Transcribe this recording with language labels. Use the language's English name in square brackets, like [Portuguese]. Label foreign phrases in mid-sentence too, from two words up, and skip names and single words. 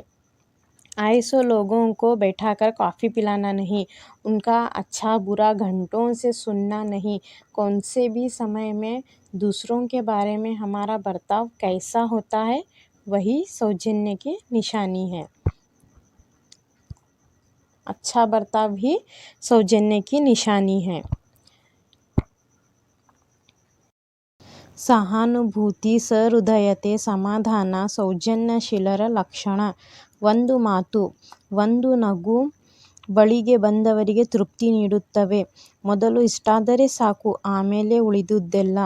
[Hindi] आए सो लोगों को बैठाकर कॉफ़ी पिलाना नहीं, उनका अच्छा बुरा घंटों से सुनना नहीं, कौन से भी समय में दूसरों के बारे में हमारा बर्ताव कैसा होता है वही सौजन्य की निशानी है। अच्छा बर्ताव ही सौजन्य की निशानी है। [Kannada] ಸಹಾನುಭೂತಿ ಸಹೃದಯತೆ ಸಮಾಧಾನ ಸೌಜನ್ಯಶೀಲರ ಲಕ್ಷಣ. ಒಂದು ಮಾತು, ಒಂದು ನಗು ಬಳಿಗೆ ಬಂದವರಿಗೆ ತೃಪ್ತಿ ನೀಡುತ್ತವೆ. ಮೊದಲು ಇಷ್ಟಾದರೆ ಸಾಕು, ಆಮೇಲೆ ಉಳಿದುದೆಲ್ಲ.